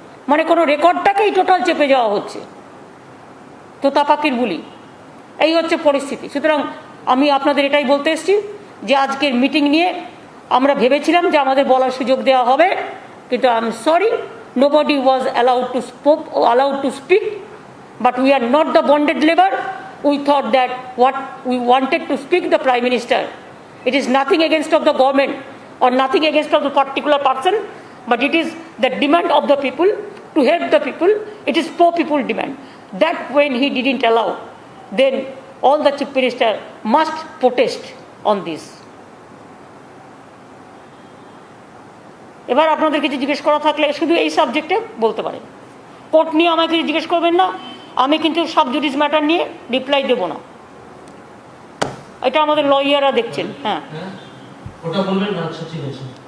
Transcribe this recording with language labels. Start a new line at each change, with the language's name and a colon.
Bangla: মানে কোনো রেকর্ডটাকেই টোটাল চেপে যাওয়া হচ্ছে। তো তাপাকির বুলি, এই হচ্ছে পরিস্থিতি। সুতরাং আমি আপনাদের এটাই বলতে এসেছি যে আজকের মিটিং নিয়ে আমরা ভেবেছিলাম যে আমাদের বলার সুযোগ দেওয়া হবে, কিন্তু
English: I am sorry, nobody was allowed to speak, but we are not the bonded labor. We thought that what we wanted to speak the Prime Minister. It is nothing against of the government or nothing against of the particular person, but it is the demand of the people to help the people. It is pro people demand. That when he didn't allow, then all the chief minister must protest on this.
Bangla: এবার আপনাদের কিছু জিজ্ঞেস করা থাকলে শুধু এই সাবজেক্টে বলতে পারেন। কোর্ট নিয়ে আমাকে জিজ্ঞেস করবেন না, আমি কিন্তু সাব জুডিস ম্যাটার নিয়ে রিপ্লাই দেব না। এটা আমাদের লয়াররা দেখছেন। হ্যাঁ, ওটা বলবেন না। আচ্ছা, ঠিক আছে।